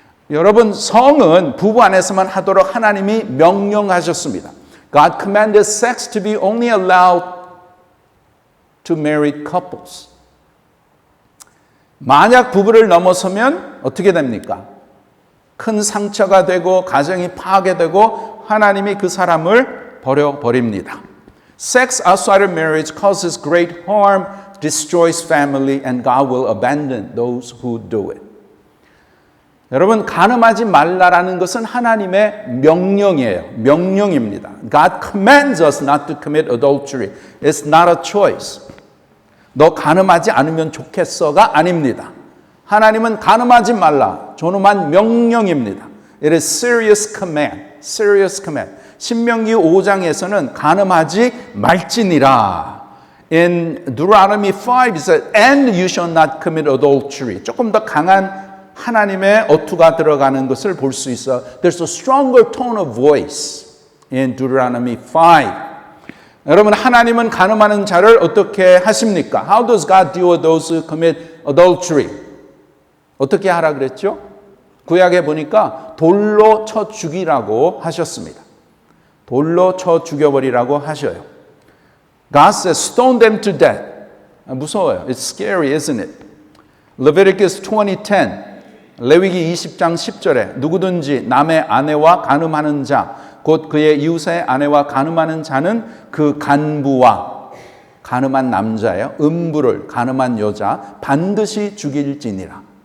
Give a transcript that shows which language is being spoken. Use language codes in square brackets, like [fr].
[ko] 여러분, 성은 부부 안에서만 하도록 하나님이 명령하셨습니다. [en] God commanded sex to be only allowed to married couples. [ko] 만약 부부를 넘어서면 어떻게 됩니까? 큰 상처가 되고 가정이 파괴되고 하나님이 그 사람을 버려버립니다. [en] Sex outside of marriage causes great harm, destroys family, and God will abandon those who do it. [ko] 여러분, 간음하지 말라라는 것은 하나님의 명령이에요. 명령입니다. [en] God commands us not to commit adultery. It's not a choice. [ko] 너 간음하지 않으면 좋겠어가 아닙니다. 하나님은 간음하지 말라. 존엄한 명령입니다. [en] It is serious command. Serious command. [ko] 신명기 5장에서는 간음하지 말지니라. [en] In Deuteronomy 5 it says, and you shall not commit adultery. [ko] 조금 더 강한 하나님의 어투가 들어가는 것을 볼 수 있어. [en] There's a stronger tone of voice in Deuteronomy 5. [ko] 여러분, 하나님은 간음하는 자를 어떻게 하십니까? [en] How does God deal with those who commit adultery? [ko] 어떻게 하라 그랬죠? 구약에 보니까 돌로 쳐 죽이라고 하셨습니다. 돌로 쳐 죽여버리라고 하셔요. [en] God says, stone them to death. [ko] 무서워요. [en] It's scary, isn't it? Leviticus 20:10. [ko] 레위기 20장 10절에 누구든지 남의 아내와 간음하는 자, 곧 그의 이웃의 아내와 간음하는 자는 그 간부와 간음한 남자예요. 음부를 간음한 여자 반드시 죽일지니라.